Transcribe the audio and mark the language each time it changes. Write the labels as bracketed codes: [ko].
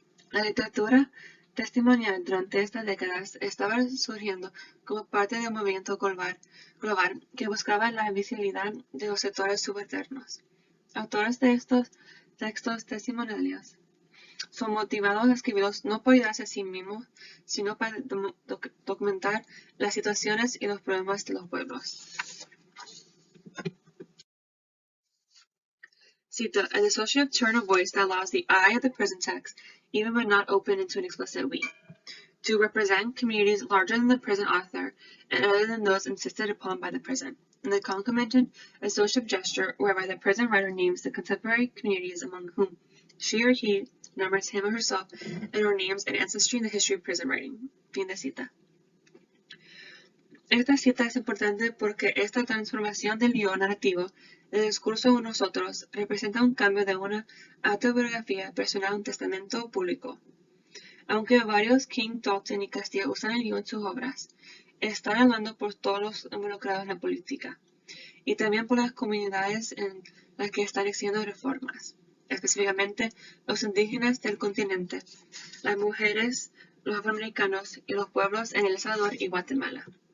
[es] La literatura testimonial durante estas décadas estaba surgiendo como parte de un movimiento global que buscaba la visibilidad de los sectores subalternos. Autores de estos textos testimoniales son motivados a escribirlos no por ayudarse a sí mismos, sino para documentar las situaciones y los problemas de los pueblos. Cito, [en] an associative turn of voice that allows the I of the prison text, even when not open into an explicit we, to represent communities larger than the prison author and other than those insisted upon by the prison. and the concomitant associative gesture whereby the present writer names the contemporary communities among whom she or he numbers him or herself and or names an ancestry in the history of prison writing. [es] Fin de cita. Esta cita es importante porque esta transformación del guión narrativo del discurso de nosotros representa un cambio de una autobiografía personal a un testamento público. Aunque varios King, Dalton y Castillo usan el guión en sus obras, están hablando por todos los involucrados en la política y también por las comunidades en las que están exigiendo reformas, específicamente los indígenas del continente, las mujeres, los afroamericanos y los pueblos en El Salvador y Guatemala.